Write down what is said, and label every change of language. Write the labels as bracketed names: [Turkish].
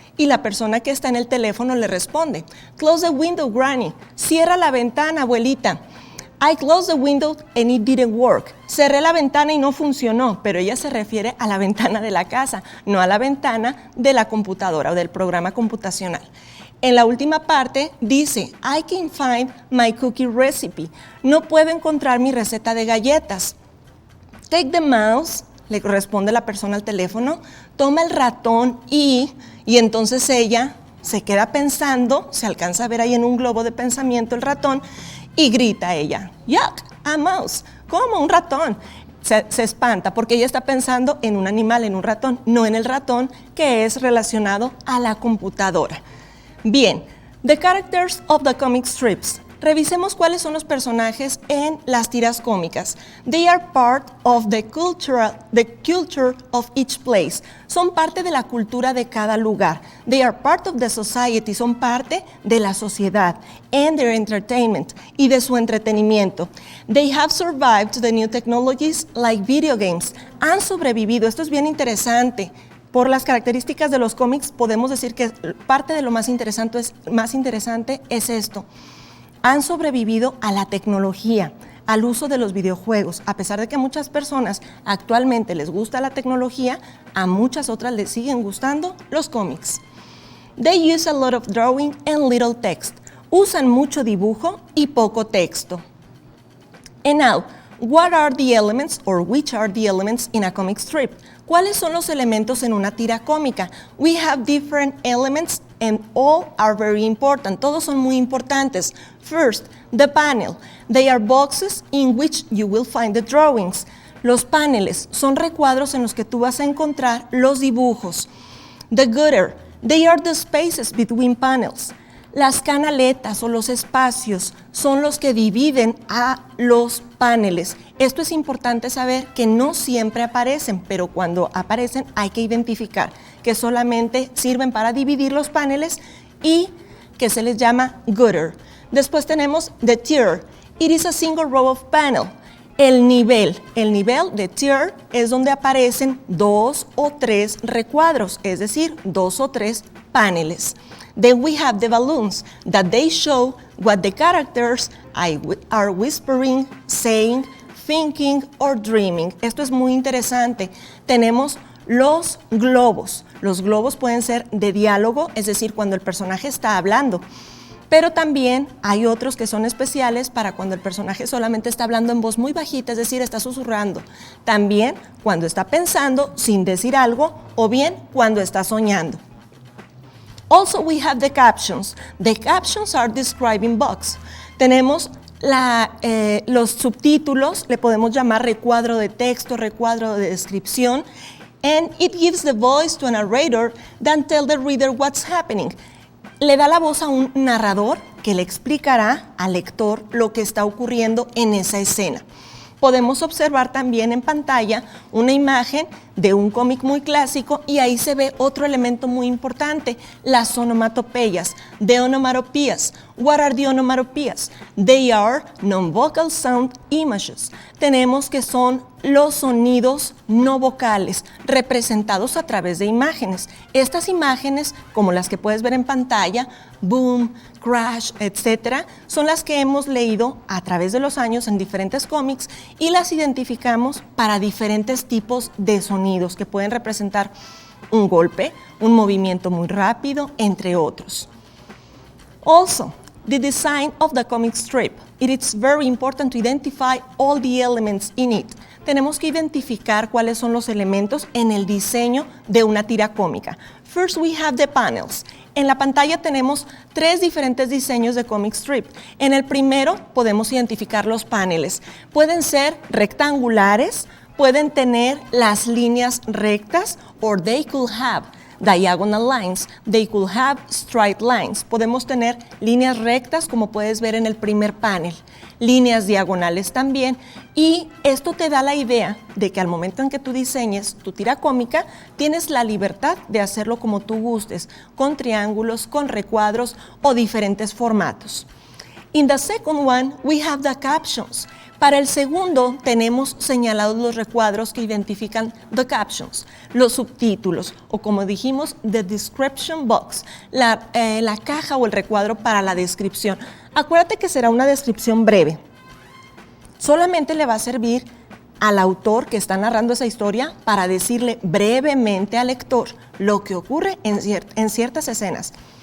[Spanish] Y la persona que está en el teléfono le responde, [English] Close the window, Granny. [Spanish] Cierra la ventana, abuelita. [English] I closed the window and it didn't work. [Spanish] Cerré la ventana y no funcionó, pero ella se refiere a la ventana de la casa, no a la ventana de la computadora o del programa computacional. En la última parte dice, [English] I can't find my cookie recipe. [Spanish] No puedo encontrar mi receta de galletas. [English] Take the mouse, [Spanish] le responde la persona al teléfono, toma el ratón y entonces ella se queda pensando, se alcanza a ver ahí en un globo de pensamiento el ratón y grita a ella, [English] yuck, a mouse, [Spanish] ¿cómo un ratón? Se espanta porque ella está pensando en un animal, en un ratón, no en el ratón que es relacionado a la computadora. Bien, [English] the characters of the comic strips. [Spanish] Revisemos cuáles son los personajes en las tiras cómicas. [English] They are part of the culture of each place. [Spanish] Son parte de la cultura de cada lugar. [English] They are part of the society. [Spanish] Son parte de la sociedad. [English] And their entertainment. [Spanish] Y de su entretenimiento. [English] They have survived to the new technologies like video games. [Spanish] Han sobrevivido. Esto es bien interesante. Por las características de los cómics podemos decir que parte de lo más interesante es esto. Han sobrevivido a la tecnología, al uso de los videojuegos. A pesar de que a muchas personas actualmente les gusta la tecnología, a muchas otras les siguen gustando los cómics. [English] They use a lot of drawing and little text. [Spanish] Usan mucho dibujo y poco texto. [English] And now, what are the elements or which are the elements in a comic strip? [Spanish] ¿Cuáles son los elementos en una tira cómica? [English] We have different elements and all are very important. [Spanish] Todos son muy importantes. [English] First, the panel. They are boxes in which you will find the drawings. [Spanish] Los paneles son recuadros en los que tú vas a encontrar los dibujos. [English] The gutter, they are the spaces between panels. [Spanish] Las canaletas o los espacios son los que dividen a los paneles. Esto es importante saber que no siempre aparecen, pero cuando aparecen hay que identificar que solamente sirven para dividir los paneles y que se les llama gutter. Después tenemos the tier. [English] It is a single row of panel. [Spanish] El nivel de tier es donde aparecen 2 o 3 recuadros, es decir, 2 o 3 paneles. [English] Then we have the balloons that they show what the characters are whispering, saying, thinking or dreaming. [Spanish] Esto es muy interesante. Tenemos los globos. Los globos pueden ser de diálogo, es decir, cuando el personaje está hablando. Pero también hay otros que son especiales para cuando el personaje solamente está hablando en voz muy bajita, es decir, está susurrando. También cuando está pensando sin decir algo o bien cuando está soñando. [English] Also we have the captions. The captions are describing box. [Spanish] Tenemos los subtítulos, le podemos llamar recuadro de texto, recuadro de descripción, [English] and it gives the voice to a narrator that tell the reader what's happening. [Spanish] Le da la voz a un narrador que le explicará al lector lo que está ocurriendo en esa escena. Podemos observar también en pantalla una imagen de un cómic muy clásico y ahí se ve otro elemento muy importante, las onomatopeyas, the onomatopoeias. [English] What are the onomatopoeias? They are non-vocal sound images. [Spanish] Tenemos que son los sonidos no vocales representados a través de imágenes. Estas imágenes, como las que puedes ver en pantalla, boom, crash, etc., son las que hemos leído a través de los años en diferentes cómics y las identificamos para diferentes tipos de sonidos que pueden representar un golpe, un movimiento muy rápido, entre otros. [English] Also, the design of the comic strip. It is very important to identify all the elements in it. [Spanish] Tenemos que identificar cuáles son los elementos en el diseño de una tira cómica. [English] First, we have the panels. [Spanish] En la pantalla tenemos 3 diferentes diseños de comic strip. En el primero podemos identificar los paneles. Pueden ser rectangulares, pueden tener las líneas rectas, [English] or they could have diagonal lines, they could have straight lines. [Spanish] Podemos tener líneas rectas, como puedes ver en el primer panel, líneas diagonales también, y esto te da la idea de que al momento en que tú diseñes tu tira cómica, tienes la libertad de hacerlo como tú gustes, con triángulos, con recuadros o diferentes formatos. [English] In the second one, we have the captions. [Spanish] Para el segundo tenemos señalados los recuadros que identifican the captions, los subtítulos, o como dijimos, [English] the description box, [Spanish] la caja o el recuadro para la descripción. Acuérdate que será una descripción breve. Solamente le va a servir al autor que está narrando esa historia para decirle brevemente al lector lo que ocurre en ciertas escenas.